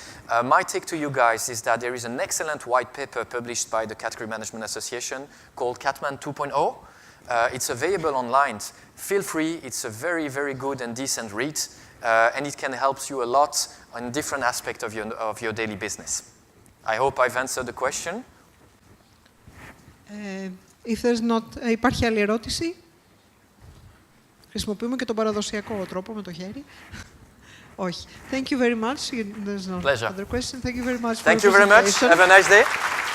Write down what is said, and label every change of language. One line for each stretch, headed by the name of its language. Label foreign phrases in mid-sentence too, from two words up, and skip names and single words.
English: My take to you guys is that there is an excellent white paper published by the Category Management Association called CatMan 2.0. It's available online. Feel free. It's a very, very good and decent read, and it can help you a lot on different aspects of your daily business. I hope I've answered the question. If there's not,
Greek: υπάρχει άλλη ερώτηση? Χρησιμοποιούμε και τον παραδοσιακό τρόπο με το χέρι. Όχι.
English: Thank you very much. There's no Pleasure. other question. Thank you very much. Thank you very much. Have a nice day.